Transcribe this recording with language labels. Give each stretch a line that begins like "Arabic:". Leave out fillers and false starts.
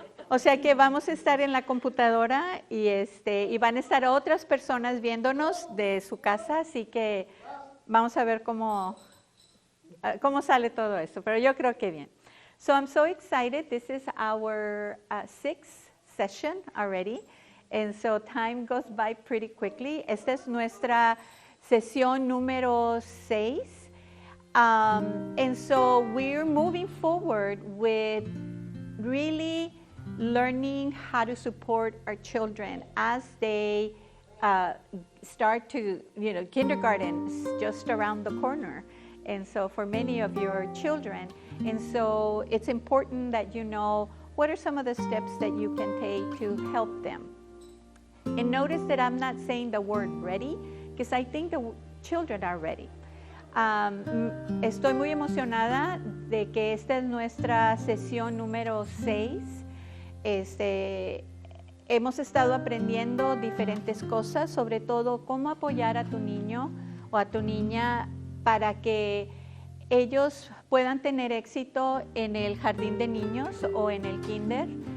Spanish: O sea que vamos a estar en la computadora y van a estar otras personas viéndonos de su casa, así que vamos a ver cómo sale todo esto, pero yo creo que bien.
English: So I'm so excited. This is our sixth session already, and so time goes by pretty quickly.
Spanish: Esta es nuestra sesión número 6,
English: and so we're moving forward with really learning how to support our children as they start to, kindergarten's just around the corner. And so for many of your children, and so it's important that you know what are some of the steps that you can take to help them. And notice that I'm not saying the word ready, because I think the children are ready.
Spanish: Estoy muy emocionada de que esta es nuestra sesión número 6. Hemos estado aprendiendo diferentes cosas, sobre todo cómo apoyar a tu niño o a tu niña para que ellos puedan tener éxito en el jardín de niños o en el kinder.